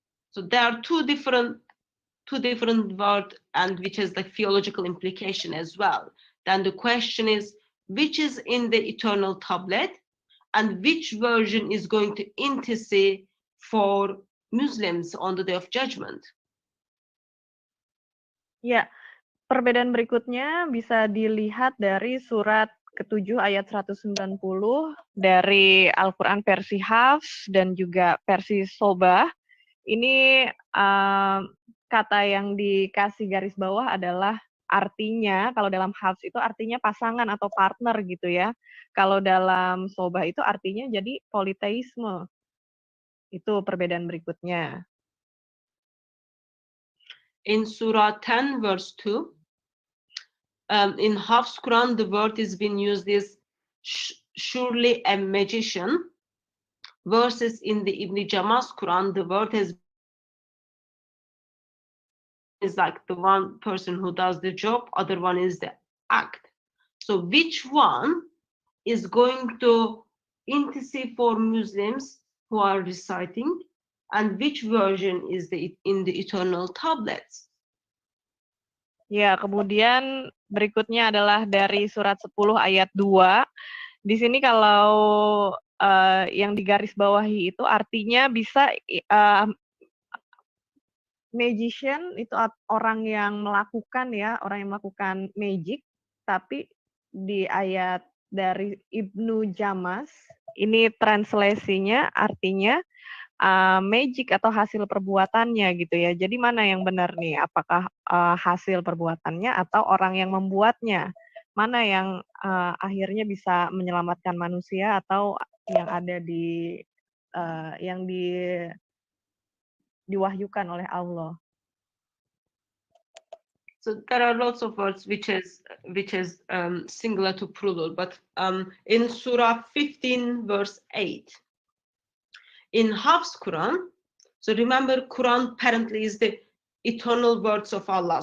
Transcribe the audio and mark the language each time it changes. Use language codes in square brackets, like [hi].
[en] So there are two different words, and which has the theological implication as well. Then the question is, which is in the eternal tablet, and which version is going to intercede for Muslims on the Day of Judgment? [id] Ya, perbedaan berikutnya bisa dilihat dari surat ke-7 ayat 190 dari Al-Quran versi Hafs dan juga versi Sobah. Ini kata yang dikasih garis bawah adalah artinya, kalau dalam Hafs itu artinya pasangan atau partner gitu ya. Kalau dalam Sobah itu artinya jadi politeisme. Itu perbedaan berikutnya. [en] In Surah 10 verse 2, in Hafs Quran, the word is being used as surely a magician, versus in the Ibn Jamas Quran, the word is like the one person who does the job, other one is the act. So which one is going to intercede for Muslims who are reciting, and which version is in the eternal tablets? [id] Ya, kemudian berikutnya adalah dari surat 10 ayat 2. Di sini kalau yang digarisbawahi itu artinya bisa magician itu orang yang melakukan magic, tapi di ayat dari Ibnu Jamas ini translasinya artinya magic atau hasil perbuatannya gitu ya. Jadi mana yang benar nih? Apakah hasil perbuatannya atau orang yang membuatnya? Mana yang akhirnya bisa menyelamatkan manusia atau yang ada di yang diwahyukan oleh Allah? [en] So there are lots of words which is singular to plural, but in Surah 15 verse 8, in Hafs Quran, so remember Quran apparently is the eternal words of Allah.